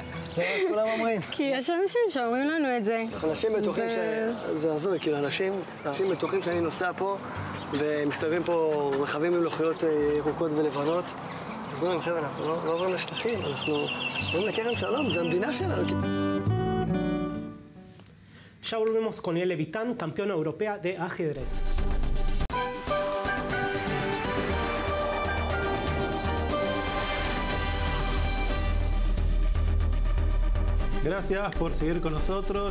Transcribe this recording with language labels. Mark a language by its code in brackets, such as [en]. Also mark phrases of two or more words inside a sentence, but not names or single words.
[he] כולם אומרים. כי יש אנשים שאומרים לנו את זה. אנשים בטוחים שזה הזוי, כאילו אנשים בטוחים שאני נוסע פה, ומסתובבים פה רכבים עם לוחיות ירוקות ולבנות. אז חבר'ה, אנחנו לא עוברים לשטחים, אנחנו עוברים לכרם שלום, זה המדינה שלנו. [es] Ya volvemos con el Levitán, campeona europea de ajedrez. Gracias por seguir con nosotros.